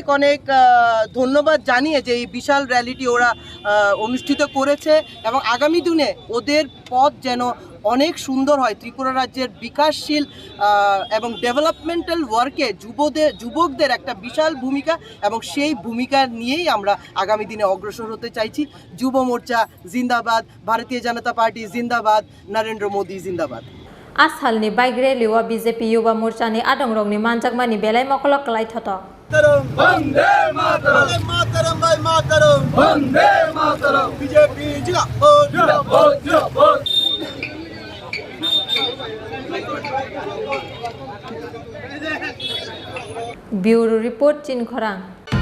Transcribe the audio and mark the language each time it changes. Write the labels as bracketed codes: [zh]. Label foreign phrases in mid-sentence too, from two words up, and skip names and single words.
[bn] ধন্যবাদ জানিয়ে যে এই বিশাল র্যালিটি ওরা অনুষ্ঠিত করেছে এবং আগামী দিনে ওদের পথ যেন অনেক সুন্দর হয় ত্রিপুরা রাজ্যের বিকাশশীল এবং [en] developmental work [bn] যুবকদের একটা বিশাল ভূমিকা এবং সেই ভূমিকা নিয়েই আমরা আগামী দিনে অগ্রসর হতে চাইছি যুব মোর্চা জিন্দাবাদ ভারতীয় জনতা পার্টি জিন্দাবাদ নরেন্দ্র মোদি জিন্দাবাদ [trp] आसालनि बाइक रैली बीजेपी युवा मोर्चानि आदंरंनि मानजाकमानि बेलाय मकलक लायथत [hi] वंदे मातरम मातरम भाई मातरम वंदे मातरम बीजेपी जिंदाबाद [en] bureau report चिनखरां।